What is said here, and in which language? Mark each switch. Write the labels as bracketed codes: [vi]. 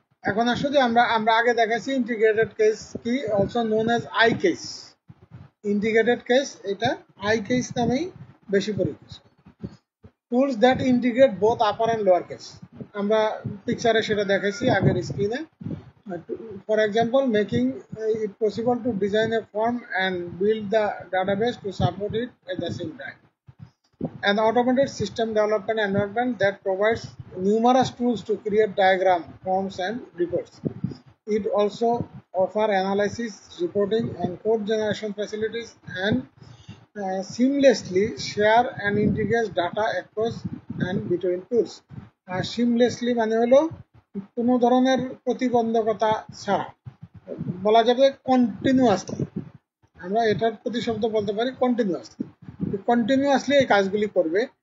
[bn] এখন আসো যে আমরা আগে দেখাচ্ছি ইন্টিগ্রেটেড কেস কি, [en] Also known as I case. [bn] Integrated case এটা আই কেস নামেই বেশি পরিচিত। [en] tools that integrate both upper and lower case, [bn] আমরা পিকচারে সেটা দেখাইছি আগের স্ক্রিনে। [en] For example, making it possible to design a form and build the database to support it at the same time. An automated system development environment that provides numerous tools to create diagrams, forms, and reports. It also offers analysis, reporting, and code generation facilities, and seamlessly share and integrate data across and between tools. [bn] Seamlessly মানে হলো কোনো ধরনের প্রতিবন্ধকতা ছাড়া, বলা যাবে continuously, আমরা এটার প্রতিশব্দ বলতে পারি কন্টিনিউয়াসলি। কন্টিনিউয়াসলি এই কাজগুলি করবে।